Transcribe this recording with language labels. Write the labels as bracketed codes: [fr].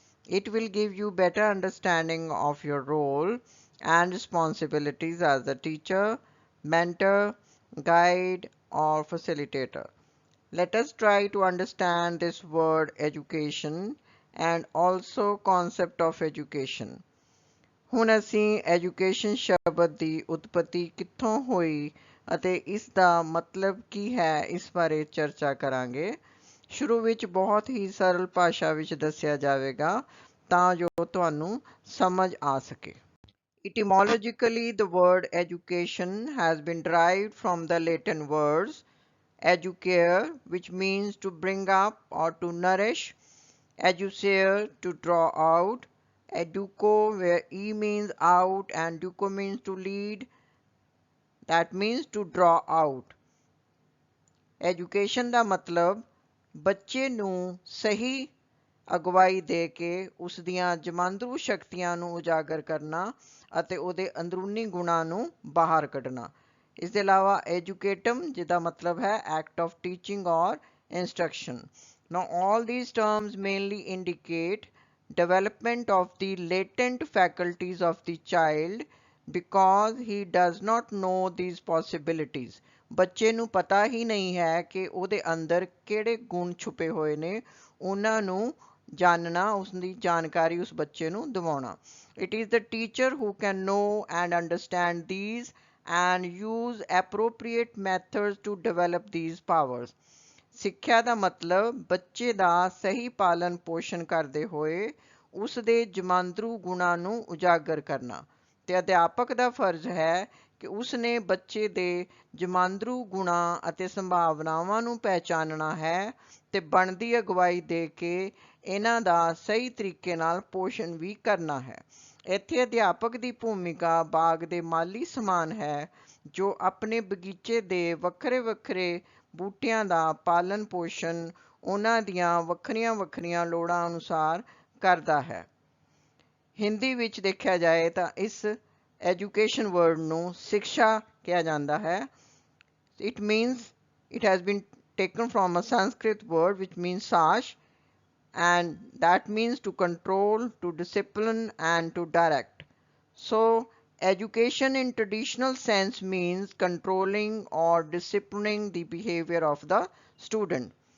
[en] It will give you better understanding of your role and responsibilities as a teacher, mentor, guide, or facilitator. Let us try to understand this word education and also concept of education. [pa] ਹੁਣ ਅਸੀਂ education ਸ਼ਬਦ ਦੀ ਉਤਪਤੀ ਕਿੱਥੋਂ ਹੋਈ ਅਤੇ ਇਸ ਦਾ ਮਤਲਬ ਕੀ ਹੈ ਇਸ ਬਾਰੇ ਚਰਚਾ ਕਰਾਂਗੇ। ਸ਼ੁਰੂ ਵਿੱਚ ਬਹੁਤ ਹੀ ਸਰਲ ਭਾਸ਼ਾ ਵਿੱਚ ਦੱਸਿਆ ਜਾਵੇਗਾ ਤਾਂ ਜੋ ਤੁਹਾਨੂੰ ਸਮਝ ਆ ਸਕੇ। [en] Etymologically, the word education has been derived from the Latin words educare, which means to bring up or to nourish, educere, to draw out, educo, where e means out and duco means to lead, that means to draw out. [pa] Education ਦਾ ਮਤਲਬ ਬੱਚੇ ਨੂੰ ਸਹੀ ਅਗਵਾਈ ਦੇ ਕੇ ਉਸ ਦੀਆਂ ਜਮਾਂਦਰੂ ਸ਼ਕਤੀਆਂ ਨੂੰ ਉਜਾਗਰ ਕਰਨਾ ਅਤੇ ਉਹਦੇ ਅੰਦਰੂਨੀ ਗੁਣਾਂ ਨੂੰ ਬਾਹਰ ਕੱਢਣਾ। ਇਸ ਦੇ ਇਲਾਵਾ ਐਜੂਕੇਟਮ ਜਿਹਦਾ ਮਤਲਬ ਹੈ [en] act of teaching [pa] ਔਰ instruction. [en] Now all these terms mainly indicate development of the latent faculties of the child because he does not know these possibilities. [pa] ਬੱਚੇ ਨੂੰ ਪਤਾ ਹੀ ਨਹੀਂ ਹੈ ਕਿ ਉਹਦੇ ਅੰਦਰ ਕਿਹੜੇ ਗੁਣ ਛੁਪੇ ਹੋਏ ਨੇ, ਉਹਨਾਂ ਨੂੰ ਜਾਣਨਾ, ਉਸ ਦੀ ਜਾਣਕਾਰੀ ਉਸ ਬੱਚੇ ਨੂੰ ਦਿਵਾਉਣਾ। [en] It is the teacher who can know and understand these and use appropriate methods to develop these powers. [pa] ਸਿੱਖਿਆ ਦਾ ਮਤਲਬ ਬੱਚੇ ਦਾ ਸਹੀ ਪਾਲਣ ਪੋਸ਼ਣ ਕਰਦੇ ਹੋਏ ਉਸ ਦੇ ਜਮਾਂਦਰੂ ਗੁਣਾਂ ਨੂੰ ਉਜਾਗਰ ਕਰਨਾ ਤੇ ਅਧਿਆਪਕ ਦਾ ਫਰਜ਼ ਹੈ ਕਿ ਉਸ ਨੇ ਬੱਚੇ ਦੇ ਜਮਾਂਦਰੂ ਗੁਣਾਂ ਅਤੇ ਸੰਭਾਵਨਾਵਾਂ ਨੂੰ ਪਹਿਚਾਨਣਾ ਹੈ ਤੇ ਬਣਦੀ ਅਗਵਾਈ ਦੇ ਕੇ ਇਹਨਾਂ ਦਾ ਸਹੀ ਤਰੀਕੇ ਨਾਲ ਪੋਸ਼ਣ ਵੀ ਕਰਨਾ ਹੈ। ਇੱਥੇ ਅਧਿਆਪਕ ਦੀ ਭੂਮਿਕਾ ਬਾਗ ਦੇ ਮਾਲੀ ਸਮਾਨ ਹੈ ਜੋ ਆਪਣੇ ਬਗੀਚੇ ਦੇ ਵੱਖਰੇ ਵੱਖਰੇ ਬੂਟਿਆਂ ਦਾ ਪਾਲਣ ਪੋਸ਼ਣ ਉਹਨਾਂ ਦੀਆਂ ਵੱਖਰੀਆਂ ਵੱਖਰੀਆਂ ਲੋੜਾਂ ਅਨੁਸਾਰ ਕਰਦਾ ਹੈ। ਹਿੰਦੀ ਵਿੱਚ ਦੇਖਿਆ ਜਾਏ ਤਾਂ ਇਸ ਐਜੂਕੇਸ਼ਨ ਵਰਡ ਨੂੰ ਸਿੱਖਿਆ ਕਿਹਾ ਜਾਂਦਾ ਹੈ। [en] It means it has been taken from a Sanskrit word which means sash, and that means to control, to discipline, and to direct. So education in traditional sense means controlling or disciplining the behavior of the student.